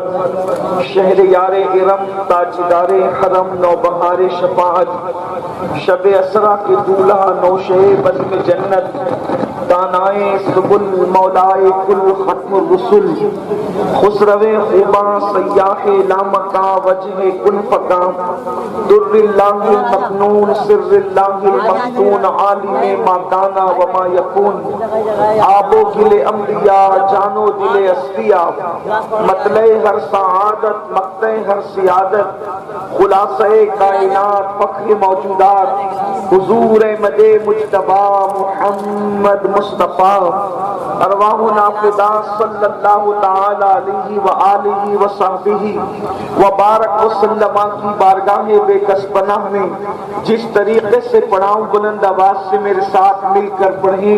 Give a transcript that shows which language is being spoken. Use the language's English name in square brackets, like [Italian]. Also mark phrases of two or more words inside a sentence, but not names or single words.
[Urdu] شہر یار ارم، تاجدار حرم، نوبہار شفاعت، شب اسرا کے دولہا، نوشہ بزم جنت، دانائے سبل، مولائے کل ختم الرسل، خسرو خوباں، سیاح لامکاں، وجہ کن فکاں، [Arabic] در اللہ المکنون، سر اللہ المختون، عالم ما کانا وما یکون، [Urdu] آب و گل انبیاء، جان و دل اصفیاء، مطلع ہر سعادت، مقطع ہر سیادت، خلاصہ کائنات، فخر موجودات، حضور احمد مجتبی محمد مصطفیٰ، [Arabic] ارواحنا فدا صلی اللہ تعالی علیہ وآلہ وصحبہ وبارک وسلم [Urdu] کی بارگاہ بے کس پناہ میں جس طریقے سے پڑھاؤں، بلند آواز سے میرے ساتھ مل کر پڑھیں۔